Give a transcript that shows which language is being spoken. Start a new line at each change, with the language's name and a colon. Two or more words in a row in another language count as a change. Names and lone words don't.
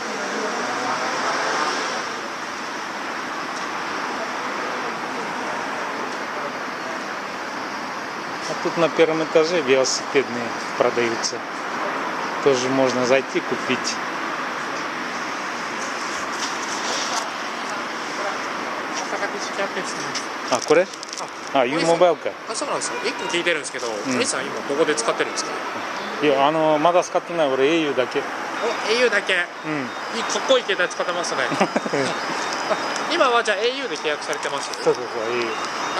Russian: А тут на 1-м этаже велосипедные продаются. Тоже можно зайти купить. А,
Japanese: これ? あ、Uモバイルか。あ、そうなんですよ。1個聞いてるんですけど、鳥さん今どこで使ってるんですか？いや、まだ使ってない。俺 au だけ。お、au だけ。うん。かっこいい携帯使ってますね。今はじゃあ au で契約されてます？そうそうそう、au。